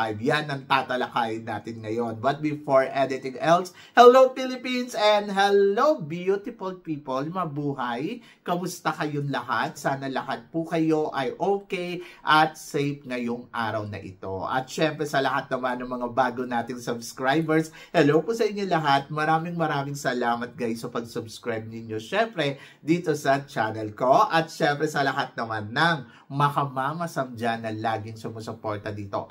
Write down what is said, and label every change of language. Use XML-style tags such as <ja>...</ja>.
<tl>Yan ang tatalakayin natin ngayon.</tl> <en>But before anything else, hello Philippines and hello beautiful people.</en> <tl>Mabuhay! Kamusta kayong lahat? Sana lahat po kayo ay okay at safe ngayong araw na ito. At syempre sa lahat naman ng mga bago nating subscribers, hello po sa inyo lahat. Maraming salamat guys sa pag-subscribe ninyo. Syempre dito sa channel ko at syempre sa lahat naman ng makamamasam dyan na laging sumusuporta dito.</tl>